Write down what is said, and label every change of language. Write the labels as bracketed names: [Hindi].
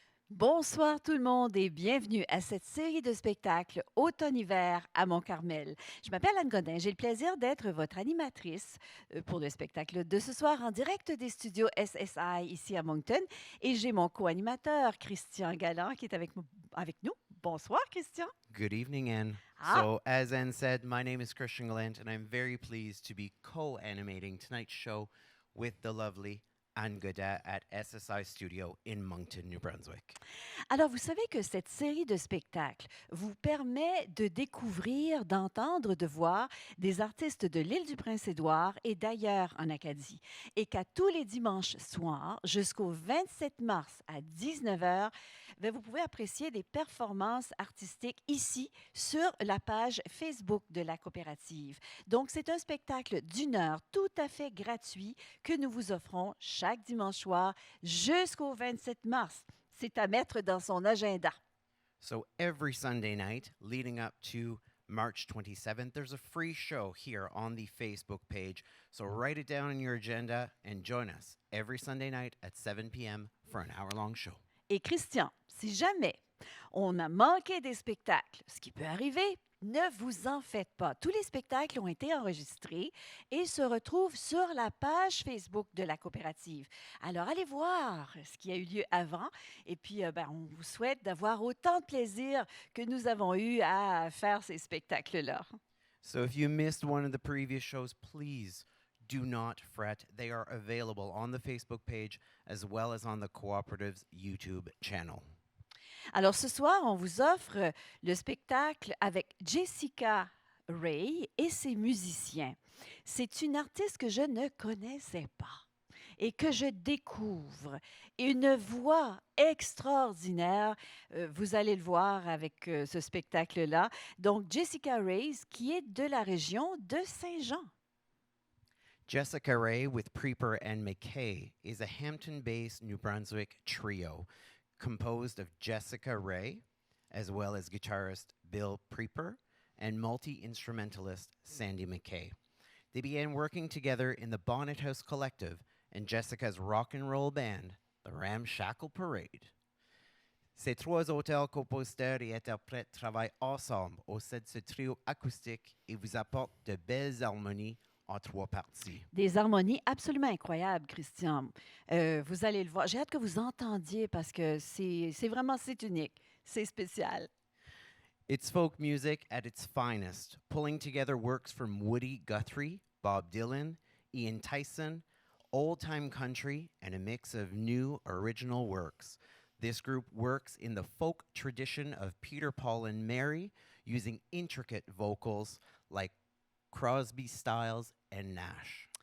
[French] Bonsoir tout le monde et bienvenue à cette série de spectacles automne-hiver à Mont-Carmel. Je m'appelle Anne Godin, j'ai le plaisir d'être votre animatrice pour le spectacle de ce soir en direct des studios SSI ici à Moncton et j'ai mon co-animateur Christian Galland qui est avec nous. Bonsoir Christian. [English] Good evening, Anne. So, as Anne said, my name is Christian Gallant, and I'm very pleased to be co-animating tonight's show with the lovely Anne Godin at SSI Studio in Moncton, New Brunswick. [French] Alors, vous savez que cette série de spectacles vous permet de découvrir, d'entendre, de voir des artistes de l'île du Prince-Édouard et d'ailleurs en Acadie. Et qu'à tous les dimanches soirs, jusqu'au 27 mars à 19h, vous pouvez apprécier des performances artistiques ici sur la page Facebook de la Coopérative. Donc, c'est un spectacle d'une heure tout à fait gratuit que nous vous offrons chaque dimanche soir jusqu'au 27 mars. C'est à mettre dans son agenda. [English] So every Sunday night leading up to March 27th, there's a free show here on the Facebook page. So write it down in your agenda and join us every Sunday night at 7 p.m. for an hour-long show. [French] Et Christian, si jamais on a manqué des spectacles, ce qui peut arriver, ne vous en faites pas. Tous les spectacles ont été enregistrés et se retrouvent sur la page Facebook de la Coopérative. Alors, allez voir ce qui a eu lieu avant et puis on vous souhaite d'avoir autant de plaisir que nous avons eu à faire ces spectacles-là. [English] So if you missed one of the previous shows, please do not fret. They are available on the Facebook page as well as on the Cooperative's YouTube channel. [French] Alors, ce soir, on vous offre le spectacle avec Jessica Rhaye et ses musiciens. C'est une artiste que je ne connaissais pas et que je découvre. Et une voix extraordinaire. Vous allez le voir avec ce spectacle-là. Donc, Jessica Rhaye, qui est de la région de Saint-Jean. [English] Jessica Rhaye with Preeper MacKay is a Hampton-based New Brunswick trio composed of Jessica Rhaye, as well as guitarist Bill Preeper and multi-instrumentalist Sandy MacKay. They began working together in the Bonnet House Collective and Jessica's rock and roll band, the Ramshackle Parade. [French] Ces trois auteurs, compositeurs et interprètes travaillent ensemble au sein de ce trio acoustique et vous apportent de belles harmonies en 3 parties. Des harmonies absolument incroyables, Christian. Vous allez le voir. J'ai hâte que vous entendiez parce que c'est vraiment, c'est unique. C'est spécial. [English] It's folk music at its finest, pulling together works from Woody Guthrie, Bob Dylan, Ian Tyson, old-time country, and a mix of new original works. This group works in the folk tradition of Peter, Paul, and Mary, using intricate vocals like Crosby, Stills, and Nash.